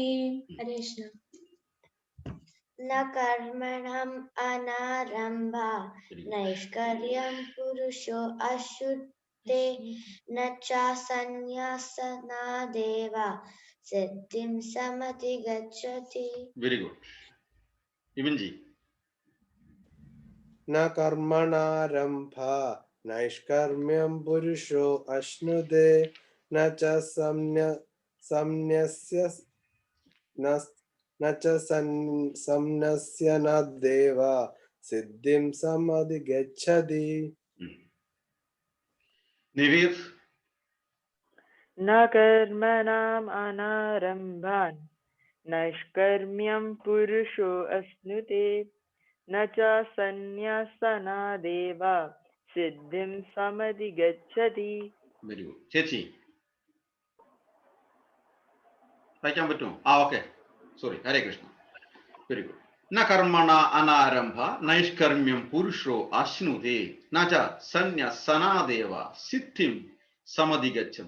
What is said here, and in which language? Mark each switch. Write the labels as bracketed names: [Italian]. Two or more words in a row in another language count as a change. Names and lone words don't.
[Sanskrit] हरे कृष्ण. न कर्मणम् अनारम्भा नैष्कर्म्यं पुरुषो अश्नुते न च संन्यस्य न देवा सिद्धिं समधिगच्छति. [English] very good. ഇവൻജി. [Sanskrit] न कर्मणारम्भ नैष्कर्म्यं पुरुषो अश्नुते न च संन्यस्य न देव सिद्धिं समधिगच्छति. നിവേദ്. न कर्मणाम् अनारम्भान् नैष्कर्म्यं पुरुषो अश्नुते न च सन्न्यासनादेव सिद्धिं समधिगच्छति. [English] very good. [Malayalam] ചേച്ചി വായിക്കാൻ പറ്റുമോ? [English] okay, sorry. [Sanskrit] ഹരേ കൃഷ്ണ. [English] very good. [Sanskrit] ന കർമ്മണ അനാരംഭ നൈഷ്കർമ്മ്യം പുരുഷോ അശ്നുതേ ന ച സന്ന്യസനാദേവ സിദ്ധിം സമധിഗച്ഛതി.